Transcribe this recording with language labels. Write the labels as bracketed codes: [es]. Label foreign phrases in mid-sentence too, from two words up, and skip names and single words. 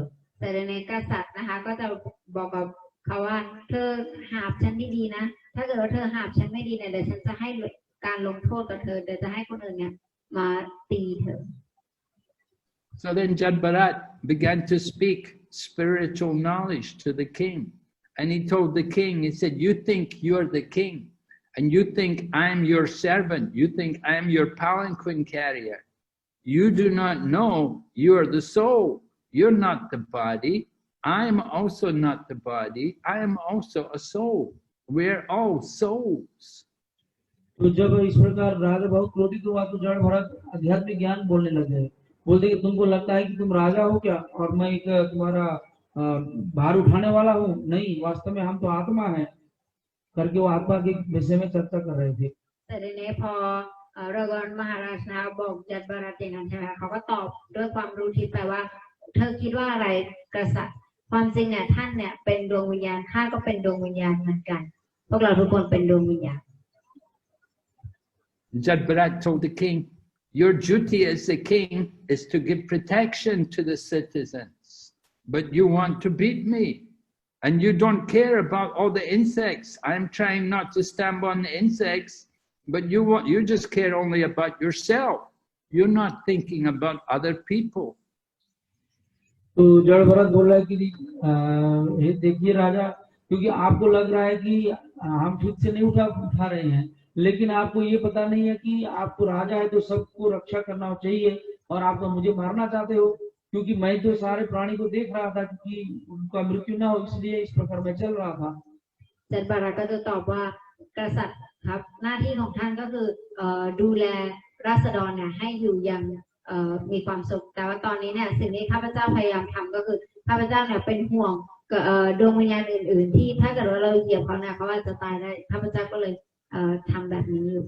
[th] แต่ในกษัตริย์นะคะก็จะบอกกับเขาว่าเธอหาบฉันดีๆนะถ้าเกิดว่าเธอหาบฉันไม่ดีเนี่ยเดี๋ยวฉันจะให้การลงโทษกับเธอเดี๋ยวจะให้คนอื่นเนี่ยมาตีเธอ [en] So then Jad Bharat began to speak spiritual knowledge to the king. And he told the king, he said, you think you're the king and you think I'm your servant. You think I'm your palanquin carrier. You do not know you're the soul. You're not the body. I'm also not the body. I am also a soul. We're all souls. [hi] तो जब इस प्रकार राजा बहुत क्रोधित हुआ तो जड़ भरत आध्यात्मिक ज्ञान बोलने लगे. बोलते कि तुमको लगता है कि तुम राजा हो क्या और मैं एक तुम्हारा भार उठाने वाला हूँ? नहीं, वास्तव में हम तो आत्मा है करके वो आत्मा के विषय में चर्चा कर रहे थे. [th] แต่ทีนี้พอรากอนมหาราชนะบอกจัดบารัตอย่างนั้นใช่ไหมเขาก็ตอบด้วยความรู้ทิพย์ไปว่าเธอคิดว่าอะไรกษัตริย์ความจริงเนี่ยท่านเนี่ยเป็นดวงวิญญาณข้าก็เป็นดวงวิญญาณเหมือนกันพวกเราทุกคนเป็นดวงวิญญาณ [en] Jadbarat told the king, your duty as the king is to give protection to the citizens, but you want to beat me, and you don't care about all the insects. I'm trying not to stamp on the insects, but you just care only about yourself. You're not thinking about other people. [hi] तो जड़ भरत बोल रहा है कि देखिए राजा, क्योंकि आपको लग रहा है कि हम ठीक से नहीं उठा रहे हैं, लेकिन आपको ये पता नहीं है कि आपको राजा है तो सबको रक्षा करना चाहिए और आप तो मुझे मारना चाहते हो, क्योंकि मैं तो सारे प्राणी को देख रहा था कि उनका मृत्यु ना हो, इसलिए इस प्रकार मैं चल रहा था. [th] จันบารัตก็จะตอบว่ากษัตริย์ครับหน้าที่ของท่านก็คือดูแลราษฎรเนี่ยให้อยู่อย่างมีความสุขแต่ว่าตอนนี้เนี่ยสิ่งที่ข้าพเจ้าพยายามทำก็คือข้าพเจ้าเนี่ยเป็นห่วงดวงวิญญาณอื่นๆที่ถ้าเกิดว่าเราเหยียบเขาเนี่ยเขาอาจจะตายได้ข้าพเจ้าก็เลยทำแบบนี้อยู่